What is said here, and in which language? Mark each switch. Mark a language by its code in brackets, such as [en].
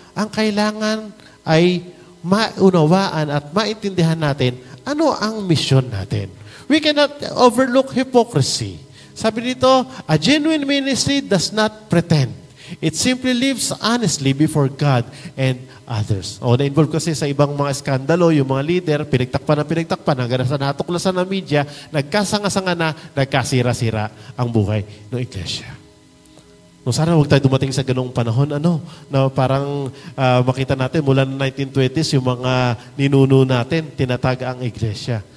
[tl] Ang kailangan ay maunawaan at maintindihan natin ano ang mission natin. [en] We cannot overlook hypocrisy. [tl] Sabi dito, [en] a genuine ministry does not pretend. It simply lives honestly before God and others. [tl] Na-involve kasi sa ibang mga skandalo, yung mga leader, pinagtakpan hanggang sa natuklasan ng media, nagkasanga-sanga na, nagkasira-sira ang buhay ng iglesia. Sana huwag tayo dumating sa ganung panahon, na parang makita natin mula ng 1920s, yung mga ninuno natin, tinataga ang iglesia.